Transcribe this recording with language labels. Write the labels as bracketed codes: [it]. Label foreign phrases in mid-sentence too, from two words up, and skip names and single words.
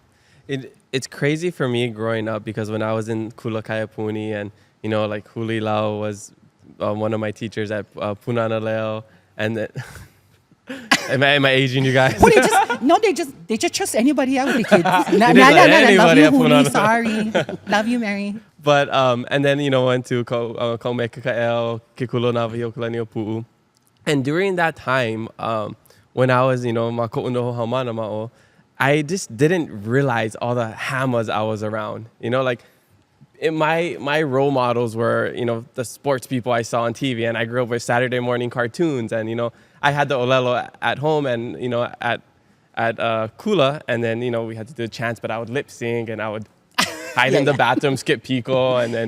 [en] It's crazy for me growing up because when I was in Kula Kaiapuni and, like Huli Lau was one of my teachers at Punana Leo, and then am I aging you guys? Well, they just trust anybody out with the kids. Love anybody you, at Huli, Punana. sorry. Love you, Merrie. But, and then, went to Kaumekakaʻole, Kekulo Navahi Okalani Pu'u. And during that time, when I was, [haw] ma ko'unoho haumana ma'o, [en] I just didn't realize all the hamas I was around. My role models were, the sports people I saw on TV, and I grew up with Saturday morning cartoons, and, I had the olelo at home and, at Kula, and then, we had to do chants, but I would lip sync and I would hide in the bathroom, skip pico, and then